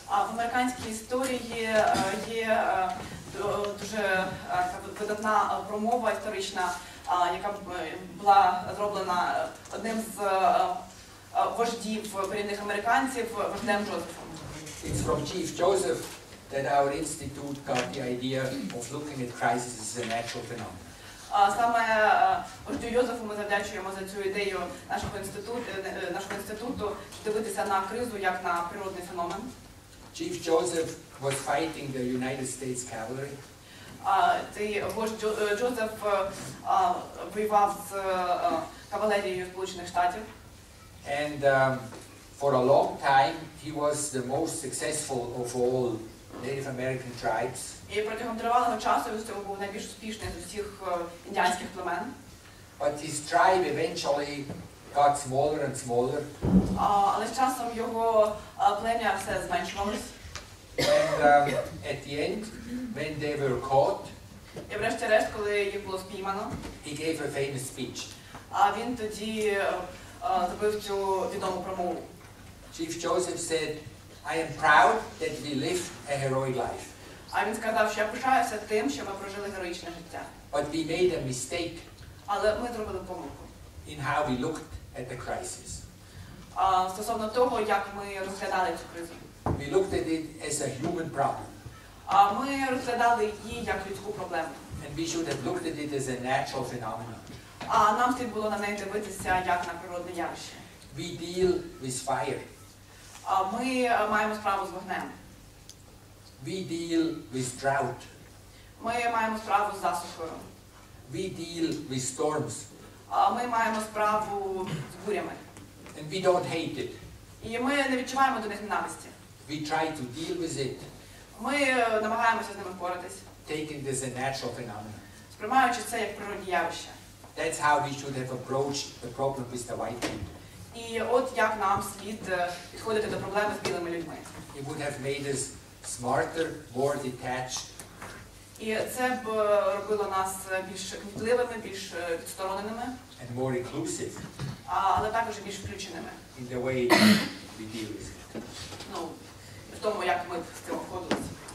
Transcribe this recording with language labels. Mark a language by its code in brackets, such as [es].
[uk] В американській історії є дуже видатна промова історична, яка була зроблена одним з вождів корінних американців, вождем Джозефом. [en] It's from Chief Joseph that our institute got the idea of looking at crisis as a natural phenomenon. [uk] Саме вождю Йозефу ми завдячуємо за цю ідею нашого інституту дивитися на кризу як на природний феномен. [en] Chief Joseph was fighting the United States cavalry. [uk] Цей вождь Джозеф воював з кавалерією Сполучених Штатів. [en] And for a long time he was the most successful of all Native American tribes. [uk] І протягом тривалого часу він був найбільш успішний з усіх індіанських племен. [en] But his tribe eventually got smaller and smaller. [uk] Але з часом його плем'я все зменшувалось. [en] And at the end, when they were caught, [uk] І врешті-решт, коли їх було спіймано, [en] he gave a famous speech. [uk] а він тоді зробив цю відому промову. [en] Chief Joseph said, I am proud that we lived a heroic life. [uk] А він сказав, що я пишаюся тим, що ми прожили героїчне життя. [en] But we made a mistake [uk] Але ми зробили помилку. [en] in how we looked at the crisis. [uk] Стосовно того, як ми розглядали цю кризу. [en] We looked at it as a human problem. [uk] Ми розглядали її як людську проблему. [en] And we should have looked at it as a natural phenomenon. [uk] А нам слід було на неї дивитися як на природне явище. [en] We deal with fire. [uk] Ми маємо справу з вогнем. [en] We deal with drought. [uk] Ми маємо справу з засухою. [en] We deal with storms. [uk] Ми маємо справу з бурями. [en] And we don't hate it. [uk] І ми не відчуваємо до них ненависті. [en] We try to deal with it, [uk] Ми намагаємося з ними впоратись, [en] taking this as a natural phenomenon. [uk] сприймаючи це як природні явище. [en] That's how we should have approached the problem with the white people. [uk] І от як нам слід підходити до проблеми з білими людьми. [en] It would have made us smarter, more detached, [uk] І це б робило нас більш кмітливими, більш відстороненими, [en] and more inclusive [uk] але також більш включеними. [en] in the way we deal with it. [uk] Ну, в тому, як ми з цим обходилися.